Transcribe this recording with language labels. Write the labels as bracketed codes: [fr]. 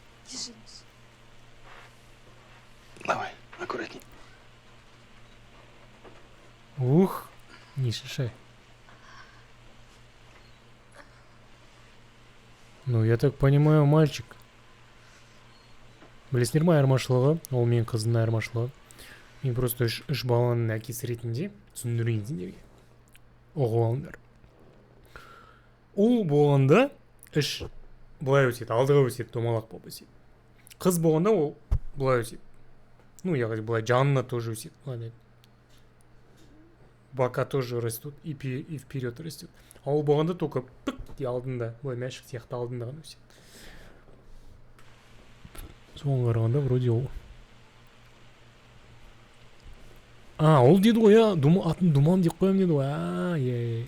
[ru] Держись. Давай, аккуратней. Ух, не шишай. Ну, я так понимаю, мальчик. [kk] Білесіңдер айырмашылығы, ол мен қыздың айырмашылығы. Мен [ru] просто [kk] үш баланың әкесі ретінде түсіндірейін сендерге. Оқып алыңдар. Ол болғанда үш былай өседі, алдыға өседі, домалақ болып өседі. Қыз болғанда ол былай өседі. [ru] Ну, [kk] яғни былай жанына [ru] тоже [kk] өседі. [ru] Ладно. Бока тоже растут и вперед растет. [kk] А ол болғанда [ru] только [kk] пык де алдында, былай мәшік сияқты алдында ғана өседі. Соған қарағанда [ru] вроде [kk] ол. Ол деді ғой, атын Думан деп қоям деді ғой.